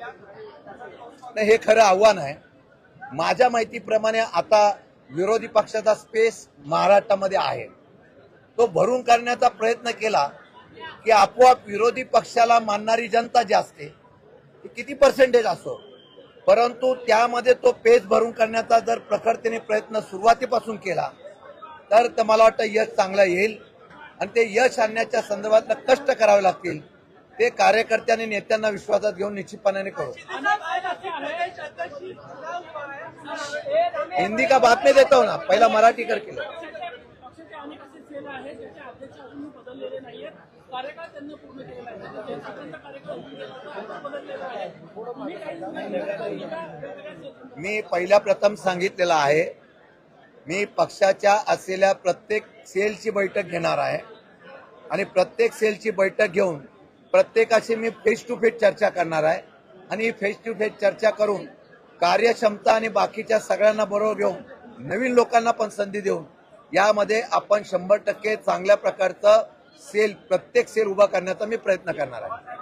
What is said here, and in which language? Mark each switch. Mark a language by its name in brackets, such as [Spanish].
[Marathi] हे खरं आव्हान आहे। माझ्या माहितीप्रमाणे आता विरोधी पक्षाचा स्पेस महाराष्ट्रामध्ये आहे, तो भरून काढण्याचा प्रयत्न केला की आपोआप विरोधी पक्षाला मानणारी जनता जी असते ती किती पर्सेंटेज असो, परंतु त्यामध्ये तो पेस भरून काढण्याचा जर प्रखरतेने प्रयत्न सुरुवातीपासून केला तर मला वाटतं यश चांगलं येईल आणि ते यश आणण्याच्या संदर्भात कष्ट करावे लागतील, ते कार्यकर्त्यांनी, नेत्यांना विश्वासात घेऊन निश्चितपणाने करू। [Hindi] हिंदी का बात में देता हूं ना, [Marathi] पहिला मराठी कर केलं। मी पहिल्या प्रथम सांगितलेलं आहे, मी पक्षाच्या असलेल्या प्रत्येक सेलची बैठक घेणार आहे आणि प्रत्येक सेलची बैठक घेऊन प्रत्येकाशी मी फेस टू फेस चर्चा करणार आहे आणि ही फेस टू फेस चर्चा करून कार्यक्षमता आणि बाकीच्या सगळ्यांना बरोबर घेऊन नवीन लोकांना पण संधी देऊन यामध्ये आपण 100% चांगल्या प्रकारचं प्रत्येक सेल उभा करण्याचा मी प्रयत्न करणार आहे.